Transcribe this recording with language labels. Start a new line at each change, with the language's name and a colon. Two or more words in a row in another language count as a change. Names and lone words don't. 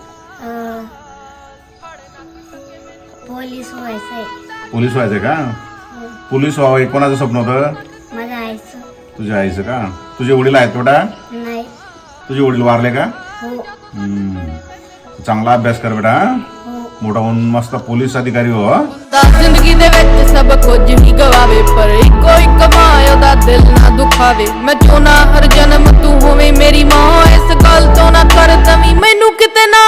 Marathi: पोलीस व्हायचंय का? पोलीस व्हावं कोणाचं स्वप्न होतं? माझ्या आईचं। तुझ्या आईचं का? तुझे वडील आहेत बेटा? नाही। तुझे वडील वारले का? हो। चांगला अभ्यास कर बेटा, मोठा होऊन मस्त पोलीस अधिकारी हो।
Punjabi: ਜ਼ਿੰਦਗੀ ਦੇ ਵਿਚ ਸਭ ਕੁਝ ਹੀ ਗਵਾਵੇ ਪਰ ਇਕੋ ਇੱਕ ਮਾਂ ਦਾ ਦਿਲ ਨਾ ਦੁਖਾਵੇ। ਮੈਂ ਚਾਹਨਾ ਹਰ ਜਨਮ ਤੂੰ ਹੋਵੇਂ ਮੇਰੀ ਮਾਂ, ਇਸ ਗੱਲ ਤੋਂ ਨਾ ਕਰ ਦਵੀਂ ਮੈਨੂੰ ਕਿਤੇ ਨਾ